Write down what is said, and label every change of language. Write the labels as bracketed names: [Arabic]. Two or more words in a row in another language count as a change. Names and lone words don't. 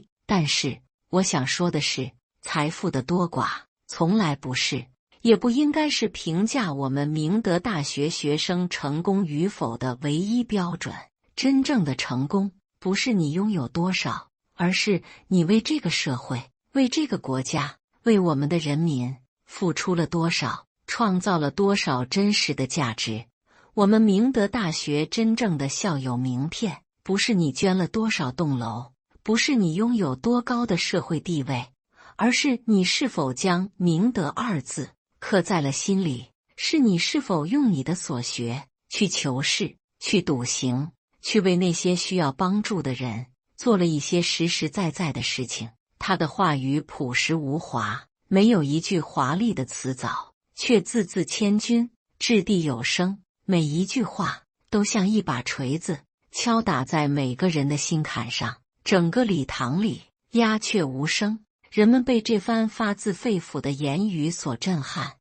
[Chinese] 但是，我想說的是，財富的多寡從來不是，也不應該是評價我們明德大學學生成功與否的唯一標準。真正的成功，不是你擁有多少，而是你為這個社會、為這個國家、為我們的人民付出了多少，創造了多少真實的價值。我們明德大學真正的校友名片，不是你捐了多少棟樓，不是你擁有多高的社會地位，而是你是否將明德2字刻在了心裡，是你是否用你的所學去求是，去篤行，去為那些需要幫助的人做了一些實實在在的事情。他的話語樸實無華，沒有一句華麗的辭藻，卻字字千鈞，掷地有聲。每一句話都像一把錘子，敲打在每個人的心坎上。整個禮堂裡鴉雀無聲，人們被這番發自肺腑的言語所震撼。